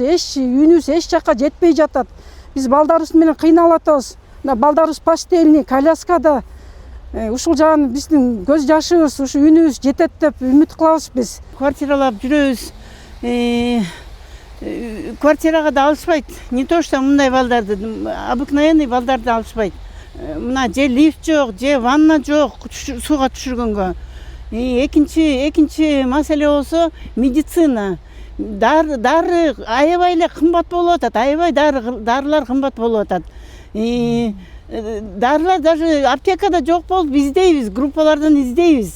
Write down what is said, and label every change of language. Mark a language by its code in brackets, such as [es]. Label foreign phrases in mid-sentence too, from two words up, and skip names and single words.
[ky] Үнүбүз эч жакка жетпей жатат. Биз балдарыбыз менен кыйналып атабыз. Балдарыбыз постельный, коляскада. Ушул жагын биздин көз жашыбыз, ушу үнүбүз жетет деп үмүт кылабыз биз. Квартиралап жүрөбүз. Квартирага да алышпайт. [ru] Не то что [ky] мындай балдарды, обыкновенный балдарды алышпайт. Мына же лифт жок, же ванна жок сууга түшүргөнгө. Экинчи маселе болсо медицина. Дары аябай эле кымбат болуп атат. Аябай дарылар кымбат болуп атат. Дарылар даже аптекада жок болуп издейбиз, группалардан издейбиз.